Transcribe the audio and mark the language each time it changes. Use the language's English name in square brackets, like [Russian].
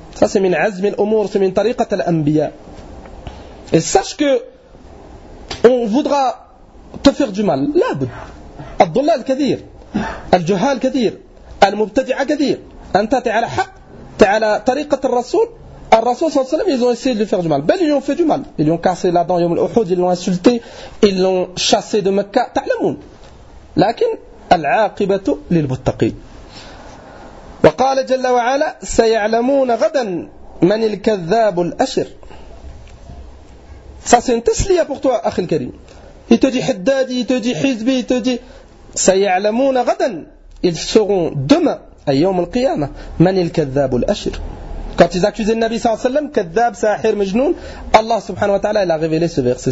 [French] Ça c'est [Arabic] من عزم الأمور. [French] C'est [Arabic] من طريقة الأنبياء. [French] Et sache que on voudra te faire du mal. [Arabic] لابد. الضلال كثير. الجهال كثير. المبتدع كثير. أنت على حق. على طريقة الرسول. [French] الرسول صلى الله عليه وسلم ils ont essayé de lui faire du mal. Ben ils lui ont fait du mal. Ils lui ont cassé la dent يوم الأحد. Ils l'ont insulté. Ils l'ont chassé de Mecca. [Arabic] تعلمون. لكن العاقبة للمتقين. وقال جل وعلا سيعلمون غدا من الكذاب الأشر. [French] Ça c'est une tasliya pour toi, أخي الكريم. Il te dit حدادي, il te dit حزبي, il te dit [Arabic] سيعلمون غدا. [French] Ils seront demain, أيوم القيامة, [Arabic] من الكذاب الأشر. [French] quand ils accusaient le Nabi sallallahu alayhi wa sallam, kaddab, sahir, majnoun, Allah subhanahu wa ta'ala, il a révélé ce verset.